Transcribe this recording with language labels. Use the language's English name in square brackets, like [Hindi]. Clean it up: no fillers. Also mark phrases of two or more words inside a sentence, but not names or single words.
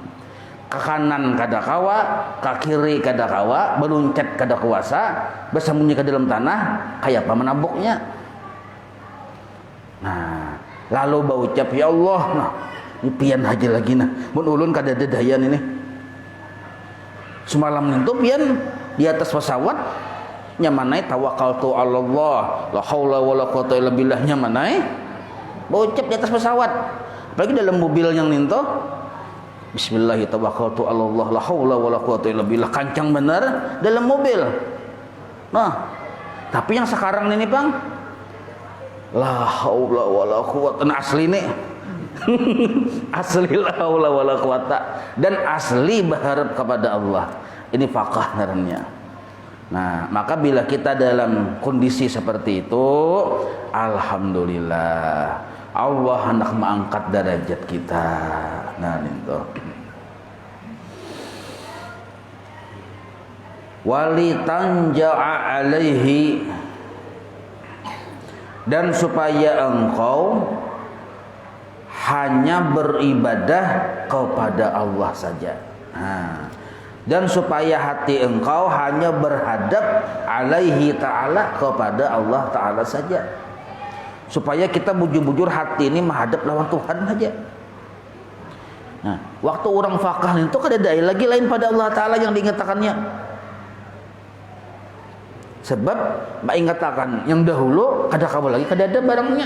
[Banjar] Ke kanan kada kawa, ke kiri kada kawa, beluncat kada kuasa, bersembunyi ke dalam tanah, kayak apa menabuknya. Nah, lalu berucap ya Allah, nah, ini pian aja lagi nah, mun ulun kada ada dayan ini. Semalam itu pian di atas pesawat, nyamanai [Arabic] توكلت على الله، لا حول ولا قوة إلا بالله nyamanai. [Banjar] Berucap di atas pesawat. Apalagi dalam mobil yang ninto [Arabic] بسم الله الرحمن الرحيم توكلت على الله لا حول ولا قوة إلا بالله, [Banjar] kancang benar dalam mobil. Nah, tapi yang sekarang ini Bang, [Arabic] لا حول ولا قوة, [Banjar] asli nih. Asli [Arabic] لا حول ولا قوة [Banjar] dan asli berharap kepada Allah. Ini faqah ngarannya. Nah, maka bila kita dalam kondisi seperti itu, alhamdulillah Allah hendak mengangkat derajat kita. Nah, itu. [Arabic] ولتتجه إليه, [Banjar] dan supaya engkau hanya beribadah kepada Allah saja. Nah, dan supaya hati engkau hanya berhadap [Arabic] عليه تعالى, [Banjar] kepada Allah ta'ala saja. supaya kita bujur-bujur hati ini menghadap lawan Tuhan aja. Nah, waktu orang fakah itu kada ada lagi lain pada Allah Ta'ala yang diingatakannya. Sebab mengingatakan yang dahulu kada kamu lagi kada ada barangnya.